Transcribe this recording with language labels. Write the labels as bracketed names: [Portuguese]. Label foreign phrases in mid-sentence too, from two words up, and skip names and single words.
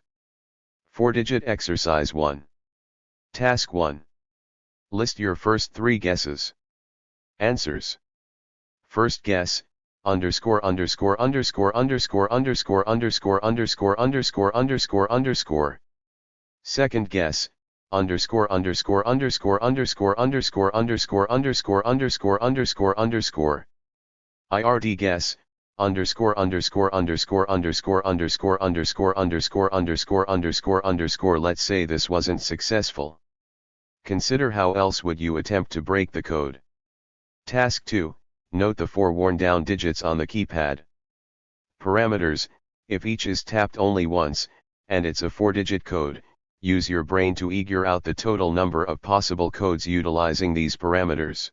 [English] 4-digit exercise 1. Task 1. List your first 3 guesses. Answers. First guess, underscore underscore underscore underscore underscore underscore underscore underscore underscore underscore. Second guess, underscore underscore underscore underscore underscore underscore underscore underscore underscore underscore. IRD guess, underscore underscore underscore underscore underscore underscore underscore underscore underscore underscore. Let's say this wasn't successful. Consider how else would you attempt to break the code. Task 2. Note the 4 worn down digits on the keypad. Parameters, if each is tapped only once, and it's a 4-digit code, use your brain to figure out the total number of possible codes utilizing these parameters.